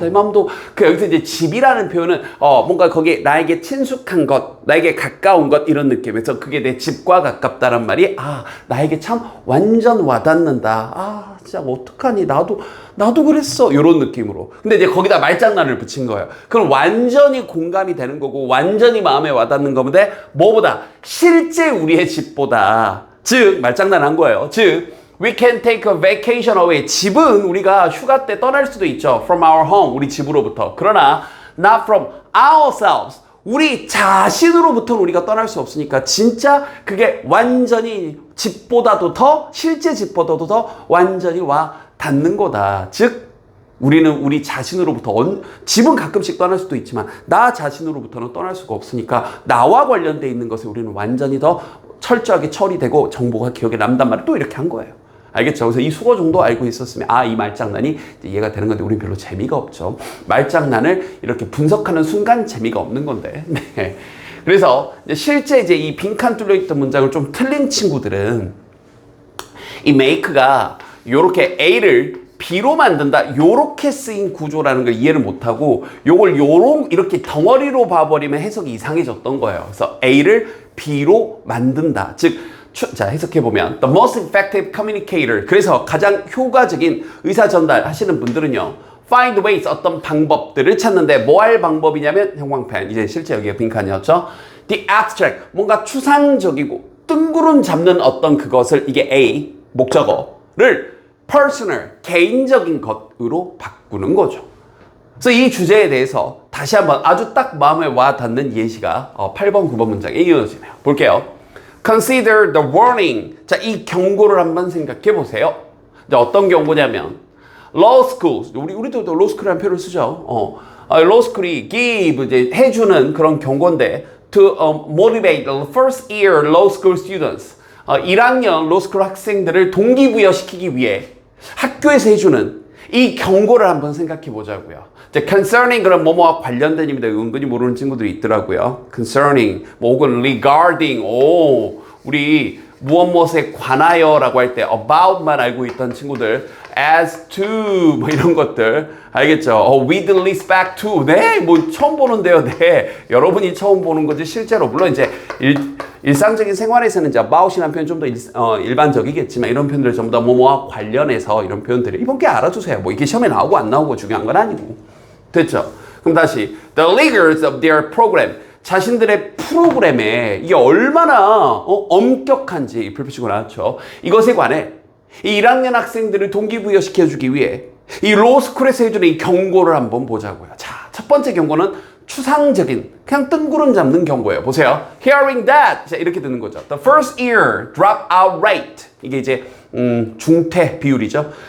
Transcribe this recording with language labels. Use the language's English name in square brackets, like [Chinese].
[Korean] 내 마음도 여기서 이제 집이라는 표현은 뭔가 거기에 나에게 친숙한 것, 나에게 가까운 것 이런 느낌에서 그게 내 집과 가깝다란 말이 나에게 참 완전 와닿는다. 진짜 어떡하니 나도 그랬어. 이런 느낌으로. 근데 이제 거기다 말장난을 붙인 거예요. 그럼 완전히 공감이 되는 거고 완전히 마음에 와닿는 건데 뭐보다 실제 우리의 집보다 즉 말장난 한 거예요. 즉 [English] We can take a vacation away. [Korean] 집은 우리가 휴가 때 떠날 수도 있죠. [English] From our home. [Korean] 우리 집으로부터. 그러나 [English] not from ourselves. [Korean] 우리 자신으로부터는 우리가 떠날 수 없으니까 진짜 그게 완전히 집보다도 더 실제 집보다도 더 완전히 와 닿는 거다. 즉 우리는 우리 자신으로부터 집은 가끔씩 떠날 수도 있지만 나 자신으로부터는 떠날 수가 없으니까 나와 관련돼 있는 것에 우리는 완전히 더 철저하게 처리되고 정보가 기억에 남단 말을 또 이렇게 한 거예요. 알겠죠? 그래서 이 수거 정도 알고 있었으면 이 말장난이 이해가 되는 건데 우린 별로 재미가 없죠. 말장난을 이렇게 분석하는 순간 재미가 없는 건데. 네. 그래서 실제 이제 이 빈칸 뚫려있던 문장을 좀 틀린 친구들은 이 make가 요렇게 A를 B로 만든다. 요렇게 쓰인 구조라는 걸 이해를 못하고 요걸 이렇게 덩어리로 봐버리면 해석이 이상해졌던 거예요. 그래서 A를 B로 만든다. 즉 자, 해석해보면 [English] The most effective communicator. [Korean] 그래서 가장 효과적인 의사 전달 하시는 분들은요. [English] Find ways, [Korean] 어떤 방법들을 찾는데 뭐 할 방법이냐면 형광펜. 이제 실제 여기가 빈칸이었죠. [English] The abstract, [Korean] 뭔가 추상적이고 뜬구름 잡는 어떤 그것을 이게 A, 목적어를 personal, 개인적인 것으로 바꾸는 거죠. 그래서 이 주제에 대해서 다시 한번 아주 딱 마음에 와 닿는 예시가 8번, 9번 문장에 이어지네요. 볼게요. [English] Consider the warning. [Korean] 자, 이 경고를 한번 생각해 보세요. 자, 어떤 경고냐면 [English] law schools. [Korean] 우리도 law school이라는 표현을 쓰죠. [English] law school이 give [Korean] 이제 해주는 그런 경고인데 [English] to motivate the first year law school students. [Korean] 1학년 law school 학생들을 동기부여시키기 위해 학교에서 해주는 이 경고를 한번 생각해 보자고요. [English] concerning [Korean] 그런 뭐뭐와 관련된 입니다. 은근히 모르는 친구들이 있더라고요. concerning 뭐 혹은 regarding 우리 무엇에 관하여라고 할 때 about만 알고 있던 친구들 [English] as to [Korean] 뭐 이런 것들 알겠죠? [English] with respect to [Korean] 네, 뭐 처음 보는데요. 네, 여러분이 처음 보는 거지 실제로 물론 이제 일상적인 생활에서는 이제 about이라는 표현 좀 더 일반적이겠지만 이런 표현들 전부 다 뭐뭐와 관련해서 이런 표현들을 이번 게 알아두세요. 뭐 이게 시험에 나오고 안 나오고 중요한 건 아니고 됐죠? 그럼 다시 [English] the leaders of their program [Korean] 자신들의 프로그램에 이게 얼마나 엄격한지 불표치고 나왔죠. 이것에 관해 이 1학년 학생들을 동기부여시켜주기 위해 이 로스쿨에서 해주는 이 경고를 한번 보자고요. 자, 첫 번째 경고는 추상적인 그냥 뜬구름 잡는 경고예요. 보세요. [English] Hearing that [Korean] 자, 이렇게 듣는 거죠. [English] The first year dropout rate [Korean] 이게 이제 중퇴 비율이죠.